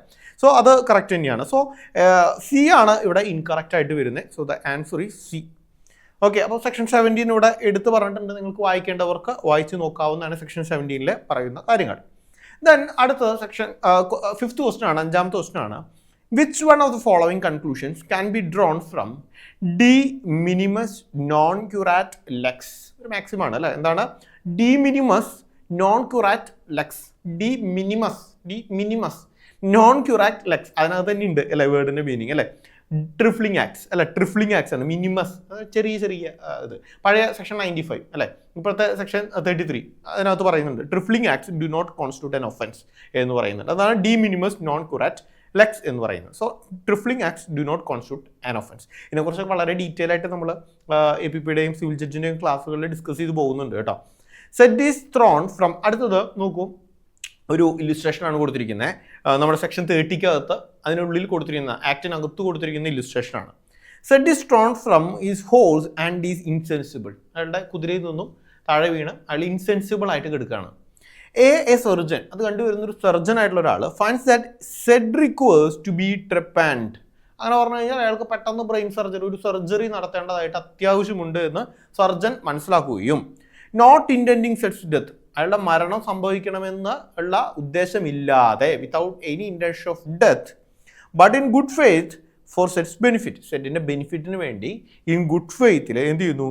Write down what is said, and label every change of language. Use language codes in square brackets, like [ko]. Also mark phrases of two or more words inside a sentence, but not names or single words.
[ml] സോ അത് കറക്റ്റ് തന്നെയാണ്. സോ സി ആണ് ഇവിടെ ഇൻകറക്റ്റ് ആയിട്ട് വരുന്നത്. [en] So the answer is C. [ml] ഓക്കെ, അപ്പോൾ സെക്ഷൻ 17 ഇവിടെ എടുത്ത് പറഞ്ഞിട്ടുണ്ട്. നിങ്ങൾക്ക് വായിക്കേണ്ടവർക്ക് വായിച്ച് നോക്കാവുന്നതാണ് സെക്ഷൻ 17 പറയുന്ന കാര്യങ്ങൾ. ദെൻ അടുത്തത് [en] section 5th question [ml] ആണ്, 5ാമത്തെ ക്വസ്റ്റ്യൻ ആണ്. [en] Which one of the following conclusions can be drawn from [la] de minimis non curat lex? [ml] ഒരു മാക്സിമം ആണ് അല്ലേ? എന്താണ് [la] de minimis non curat lex? de minimis non curat lex [ml] അതിനകത്ത് തന്നെ ഉണ്ട് അല്ലേ വേർഡിന്റെ മീനിങ് അല്ലേ? [en] trifling acts [ml] അല്ലെ? [en] trifling acts [ml] ആണ്. മിനിമസ് ചെറിയ ഇത് പഴയ സെക്ഷൻ 95 അല്ലേ? ഇപ്പോഴത്തെ സെക്ഷൻ 33 അതിനകത്ത് പറയുന്നുണ്ട് [en] trifling acts do not constitute an offence [ml] എന്ന് പറയുന്നുണ്ട്. [en] അതാണ് [la] de minimis non curat lex [ml] എന്ന് പറയുന്നത്. [en] So trifling acts do not constitute an offence. [ml] ഇതിനെക്കുറിച്ച് വളരെ ഡീറ്റെയിൽ ആയിട്ട് നമ്മൾ APPയുടെയും സിവിൽ ജഡ്ജിൻ്റെയും ക്ലാസ്സുകളിൽ ഡിസ്കസ് ചെയ്ത് പോകുന്നുണ്ട് കേട്ടോ. [en] Z is thrown from, അടുത്തത് നോക്കൂ, ഒരു ഇല്ലുസ്ട്രേഷൻ ആണ് കൊടുത്തിരിക്കുന്നത്. [ml] നമ്മുടെ സെക്ഷൻ 30 അതിനുള്ളിൽ കൊടുത്തിരിക്കുന്ന ആക്ടിനകത്ത് കൊടുത്തിരിക്കുന്ന ഇല്ലുസ്ട്രേഷൻ ആണ്. [en] Z is thrown from his horse and is insensible. [ml] അയാളുടെ കുതിരയിൽ നിന്നും താഴെ വീണ് അയാൾ ഇൻസെൻസിബിൾ ആയിട്ട് കിടക്കുകയാണ്. [en] a surgeon, [ml] അത് കണ്ടുവരുന്ന ഒരു സർജൻ ആയിട്ടുള്ള ഒരാൾ, [en] finds that Z requires to be trepanned. [ml] അങ്ങനെ പറഞ്ഞു കഴിഞ്ഞാൽ അയാൾക്ക് പെട്ടെന്ന് [en] brain surgery, [ml] ഒരു സർജറി നടത്തേണ്ടതായിട്ട് അത്യാവശ്യമുണ്ട് എന്ന് സർജൻ മനസ്സിലാക്കുകയും [en] not intending Z's death, [ml] അയാളുടെ മരണം സംഭവിക്കണമെന്ന് ഉള്ള ഉദ്ദേശമില്ലാതെ, [en] without any intention of death, but in good faith for Z's benefit, [ml] സെറ്റിൻ്റെ ബെനിഫിറ്റിന് വേണ്ടി [en] in good faithൽ [ml] എന്ത് ചെയ്യുന്നു?